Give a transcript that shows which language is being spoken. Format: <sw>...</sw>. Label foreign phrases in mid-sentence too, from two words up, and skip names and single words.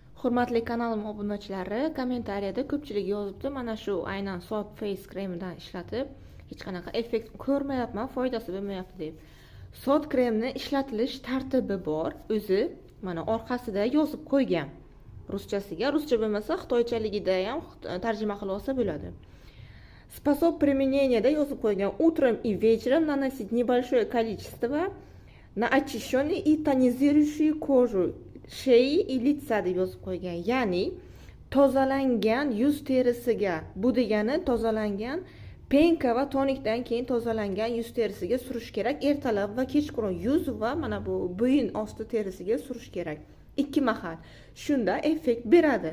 <uz>Hurmatli kanalim obunachilari, kommentariyada ko'pchilik yozibdi, mana shu aynan soat face kremidan ishlatib hech qanaqa effekt ko'rmayapman, foydasi bo'lmayapti deb. Soat kremni ishlatilish tartibi bor. O'zi mana orqasida yozib qo'ygan. Ruschasiga, ruscha bo'lmasa xitoychaligida ham tarjima qilib olsa bo'ladi.</uz> <ru>Способ применения</ru> <uz>da yozib qo'ygan.</uz> <ru>Утром и вечером наносить небольшое количество на очищенный и тонизирующий кожу шеи и лица</ru> <uz>deb yozib qo'ygan. Ya'ni tozalangan yuz terisiga, bu degani tozalangan penka va tonikdan keyin tozalangan yuz terisiga surish kerak. Ertalab va kechqurun yuz va mana bu bo'yin osti terisiga surish kerak. Ikki mahal. Shunda effekt beradi.</uz>